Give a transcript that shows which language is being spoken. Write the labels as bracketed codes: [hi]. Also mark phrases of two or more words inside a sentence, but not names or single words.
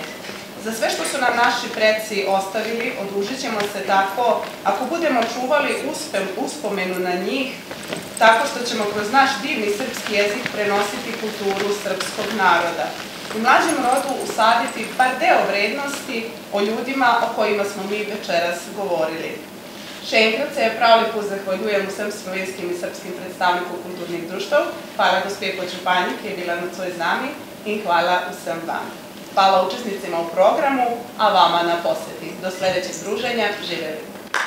[sr] Za sve što su nam naši preci ostavili, odužit ćemo se tako, ako budemo čuvali uspomenu na njih, tako što ćemo kroz naš divni srpski jezik prenositi kulturu srpskog naroda. U mlađem rodu usaditi bar deo vrednosti o ljudima o kojima smo mi večeras govorili. [sl] Še enkrat se prav lepo zahvaljujem vsem slovenskim in srpskim predstavnikom kulturnih društev, hvala gospe podžupanji, ki je bila nocoj z nami, in hvala vsem vam. [sr] Hvala učesnicima u programu, a vama na posjeti. Do sljedećeg druženja, živjeli!